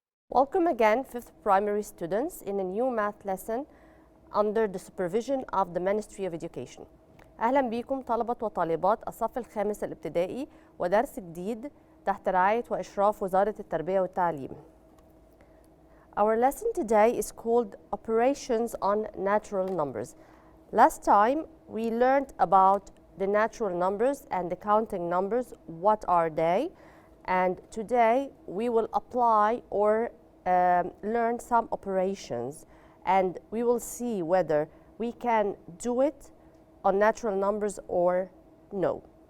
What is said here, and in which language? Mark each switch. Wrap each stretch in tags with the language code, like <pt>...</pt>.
<en>Welcome again, 5th primary students, in a new math lesson under the supervision of the Ministry of Education.</en> <ar>أهلا بكم طلبة وطالبات الصف الخامس الابتدائي ودرس جديد تحت رعاية وإشراف وزارة التربية والتعليم.</ar> <en>Our lesson today is called Operations on Natural Numbers. Last time we learned about the natural numbers and the counting numbers, what are they? And today we will apply or learn some operations, and we will see whether we can do it on natural numbers or no.</en>